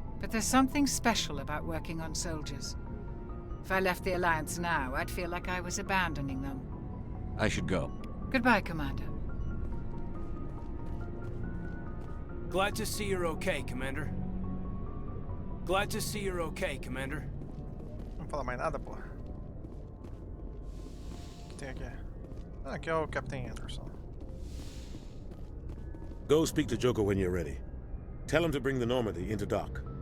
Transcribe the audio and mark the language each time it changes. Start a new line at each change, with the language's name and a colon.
English: But there's something special about working on soldiers. If I left the Alliance now, I'd feel like I was abandoning them. I should go. Goodbye, Commander. Glad to see you're okay, Commander. Glad to see you're okay, Commander.
Portuguese: Não fala mais nada, porra. O que tem aqui? Ah, aqui é o Captain Anderson.
English: Go speak to Joker when you're ready. Tell him to bring the Normandy into dock.